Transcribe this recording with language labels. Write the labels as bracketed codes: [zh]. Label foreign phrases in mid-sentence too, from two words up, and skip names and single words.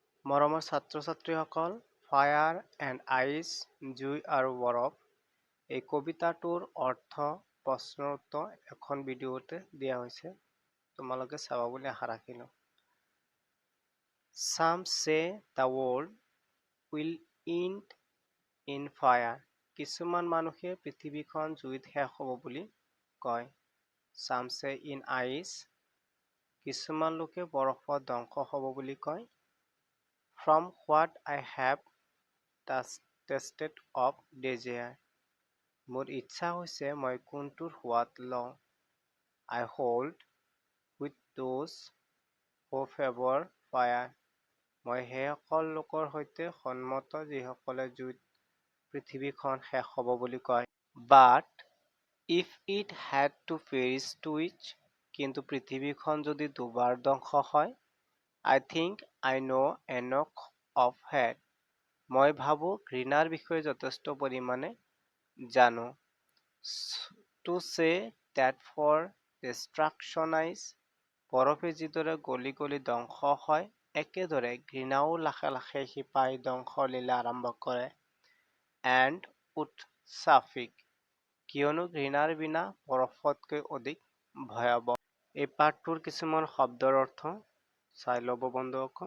[as] মৰমৰ ছাত্ৰ-ছাত্ৰীসকল, ফায়াৰ এণ্ড আইচ, জুই আৰু বৰফ, এই কবিতাটোৰ অৰ্থ প্ৰশ্নৰ উত্তৰ এখন ভিডিঅ'তে দিয়া হৈছে। তোমালোকে চাবা বুলি আশা ৰাখিলোঁ। [en] Some say the world will end in fire. [as] কিছুমান মানুহে পৃথিৱীখন জুইত শেষ হ'ব বুলি কয়। [en] Some say in ice. [as] কিছুমান লোকে বৰফত ধ্বংস হ'ব বুলি কয়। [en] From what I have tasted of desire. [as] মোৰ ইচ্ছা হৈছে মই কোনটোৰ সোৱাদ লওঁ। [en] I hold with those who favor fire. [as] মই সেইসকল লোকৰ সৈতে সন্মত যিসকলে জুইত পৃথিৱীখন শেষ হ'ব বুলি কয়। [en] But if it had to perish twice, [as] কিন্তু পৃথিৱীখন যদি দুবাৰ ধ্বংস হয়, [en] I think I know enough of hate. [as] মই ভাবোঁ ঘৃণাৰ বিষয়ে যথেষ্ট পৰিমাণে জানো। [en] To say that for destruction is, [as] বৰফে যিদৰে গলি গলি ধ্বংস হয়, একেদৰে ঘৃণাও লাখে লাখে শিপাই ধ্বংসলীলা আৰম্ভ কৰে। And উৎসাফিক, কিয়নো ঘৃণাৰ বিনা বৰফতকৈ অধিক ভয়াৱহ। এই পাঠটোৰ কিছুমান শব্দৰ অৰ্থ চাই ল'ব বন্ধুসকল।